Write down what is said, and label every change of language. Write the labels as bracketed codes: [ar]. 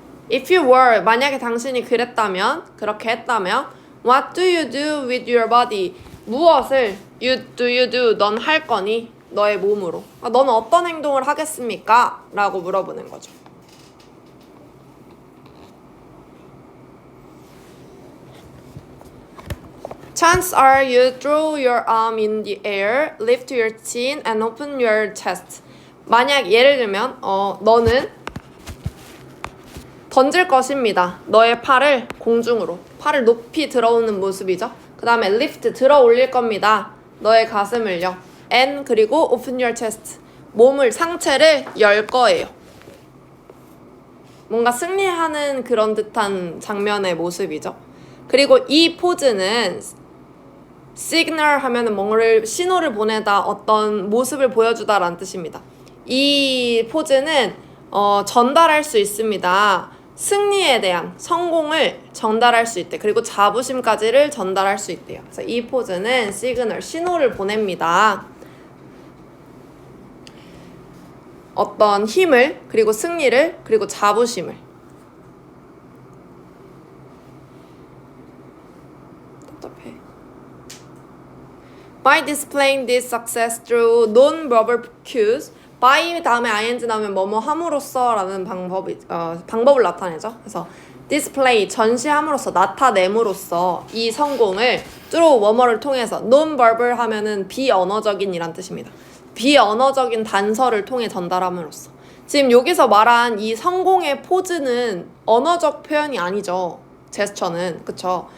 [en] If you were, [ko] 만약에 당신이 그렇게 했다면 [en] What do you do with your body? [ko] 무엇을 [en] do you do? [ko] 넌 할 거니? 너의 몸으로. 너는 어떤 행동을 하겠습니까? 라고 물어보는 거죠. [en] Chances are you throw your arm in the air, lift your chin and open your chest. [ko] 만약 예를 들면 너는 던질 것입니다. 너의 팔을 공중으로. 팔을 높이 들어오는 모습이죠. 그 다음에 lift 들어 올릴 겁니다. 너의 가슴을요. [en] and [ko] 그리고 [en] open your chest. [ko] 몸을 상체를 열 거예요. 뭔가 승리하는 그런 듯한 장면의 모습이죠. 그리고 이 포즈는 시그널 하면은 뭔가를 신호를 보내다 어떤 모습을 보여주다 라는 뜻입니다. 이 포즈는 전달할 수 있습니다. 승리에 대한 성공을 전달할 수 있대. 그리고 자부심까지를 전달할 수 있대요. 그래서 이 포즈는 시그널, 신호를 보냅니다. 어떤 힘을, 그리고 승리를, 그리고 자부심을. 답답해. [en] By displaying this success through non-verbal cues, by [ko] 다음에 ing 나오면 뭐뭐 함으로써 라는 방법을 나타내죠. 그래서 display, 전시함으로써, 나타냄으로써 이 성공을 through 뭐뭐를 통해서, non-verbal 하면은 비언어적인 이란 뜻입니다. 비언어적인 단서를 통해 전달함으로써. 지금 여기서 말한 이 성공의 포즈는 언어적 표현이 아니죠. 제스처는. 그쵸?